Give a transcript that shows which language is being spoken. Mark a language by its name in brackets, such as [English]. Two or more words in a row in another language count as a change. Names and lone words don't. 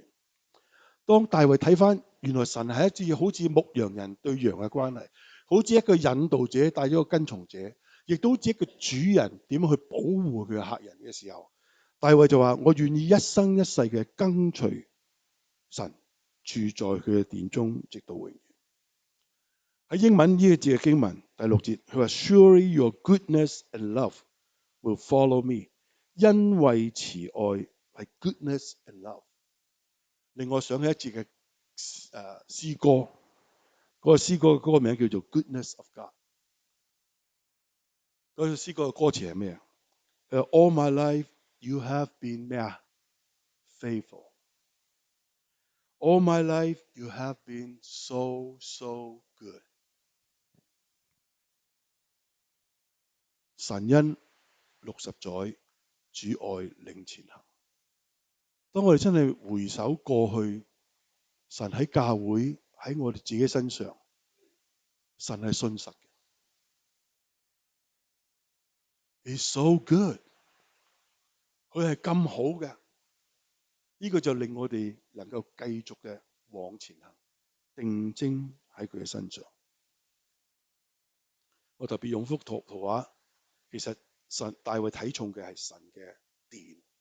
[Cantonese] 當大衛睇翻，原來神係一隻好似牧羊人對羊嘅關係，好似一個引導者帶咗個跟從者，亦都好似一個主人點樣去保護佢嘅客人嘅時候，大衛就話：我願意一生一世嘅跟隨神，住在佢嘅殿中，直到永遠。喺英文呢個字嘅經文第6節，佢話 [English] Surely your goodness and love will follow me， [Cantonese] 恩惠慈愛係 [English] goodness and love。 [Cantonese] 令我想起一節嘅詩歌，嗰個詩歌嗰個名叫做 Goodness of God。嗰個詩歌嘅歌詞係咩啊 [English] ？All my life you have been [Cantonese] 咩啊 [English] ？Faithful。All my life you have been so good。 [Cantonese] 神恩60載，主愛領前行。當我哋真係回首過去，神喺教會喺我哋自己身上，神係信實嘅。 [English] He's so good， [Cantonese] 佢係咁好嘅，呢個就令我哋能夠繼續嘅往前行，定睛喺佢嘅身上。我特別用幅圖畫，其實大衛睇重嘅係神嘅殿。